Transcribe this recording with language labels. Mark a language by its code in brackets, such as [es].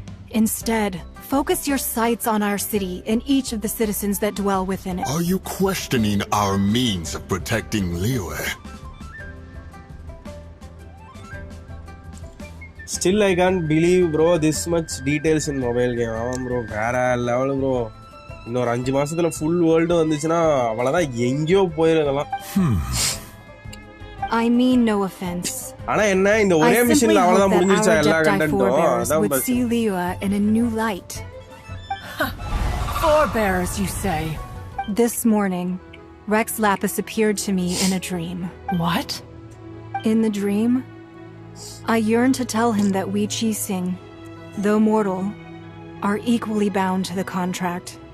[en] Instead, focus your sights on our city and each of the citizens that dwell within it. Are you questioning our means of protecting Liyue? Still I can't believe bro this much details in mobile game. [ta] ஆமாம் bro வேற level bro. இன்னொரு 5 மாசத்துல full world வந்துச்சுனா அவ்வளவுதான் எங்கயோ போயிரலாம். [en] I mean no offense. [ta] ஆனா என்ன இந்த ஒரே மிஷன்ல அவ்வளவுதான் முடிஞ்சிருச்சா எல்லா கண்டென்ட்டும்? அதான் [en] would see Liyue in a new light. Forebears, you say? This morning, Rex Lapis appeared to me in a dream. What? In the dream, I yearned to tell him that we Qixing, though mortal, are equally bound to the contract.